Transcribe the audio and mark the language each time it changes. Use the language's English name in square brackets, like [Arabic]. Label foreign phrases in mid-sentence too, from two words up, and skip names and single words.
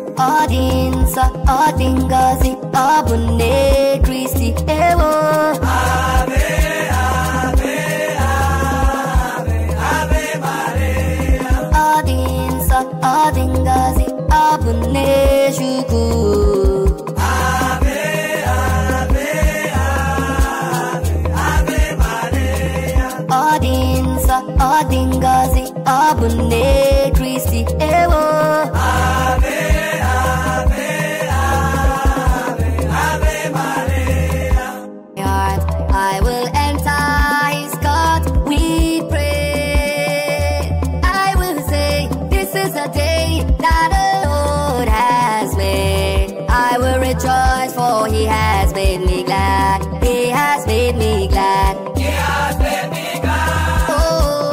[Igbo] Ọ dị nsọ, ọ dị ngọzi, ọ bụ nne Kristi, ewo. [Latin] Ave, ave, ave, ave Maria. [Igbo] Ọ dị nsọ, ọ dị ngọzi, ọ bụ nne Chukwu. [Latin] Ave, ave, ave, ave Maria. [Igbo] Ọ dị nsọ, ọ dị ngọzi, Ọ bụ nne Kristi, ewo. [Latin] Ave, ave, ave, ave Maria. [English] Heart, I will enter his court with praise. I will say, "This is the day that the Lord has made." I will rejoice, for he has made me glad. He has made me glad. He has made me glad. Oh.